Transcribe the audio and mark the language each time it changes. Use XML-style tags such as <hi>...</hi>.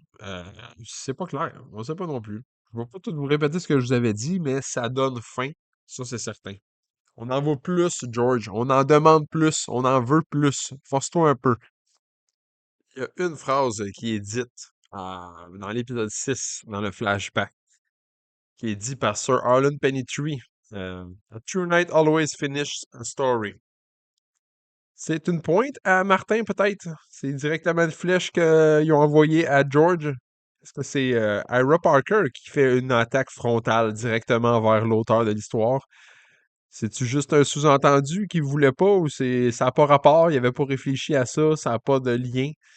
<fr>Euh, c'est pas clair. On sait pas non plus. Je vais pas tout vous répéter ce que je vous avais dit, mais ça donne faim. Ça, c'est certain. On en veut plus, George. On en demande plus. On en veut plus. Force-toi un peu. Il y a une phrase qui est dite dans l'épisode 6, dans le flashback, qui est dit par Sir Arlen Pennytree.</fr> <en>A true knight always finishes a story.</en> <fr>C'est une pointe à Martin, peut-être? C'est directement une flèche qu'ils ont envoyée à George? Est-ce que c'est Ira Parker qui fait une attaque frontale directement vers l'auteur de l'histoire? C'est-tu juste un sous-entendu qu'il voulait pas ou ça n'a pas rapport, il avait pas réfléchi à ça, ça n'a pas de lien?</fr>